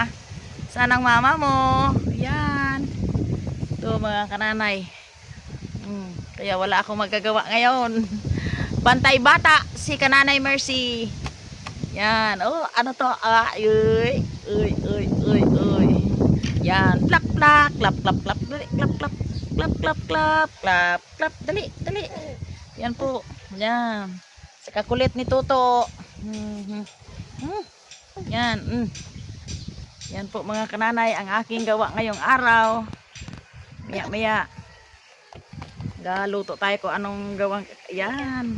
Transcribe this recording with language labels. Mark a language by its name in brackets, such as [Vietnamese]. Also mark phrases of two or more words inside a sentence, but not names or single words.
[Filipino] Saan ang mama mo? Yan. Ito mga kananay. Kaya wala akong magagawa ngayon. Bantay bata si Kananay Mercy. Yan. Oh, ano to? Uy. Uy, uy, uy, uy. Yan. Plak, plak. Klap, klap, klap. Dali, klap, klap. Klap, klap, klap. Klap, klap. Dali, dali. Yan po. Yan. Sa kakulit ni Toto. Yan. Yan po mga kananay ang aking gawa ngayong araw. Maya maya galuto tayo kung anong gawang yan.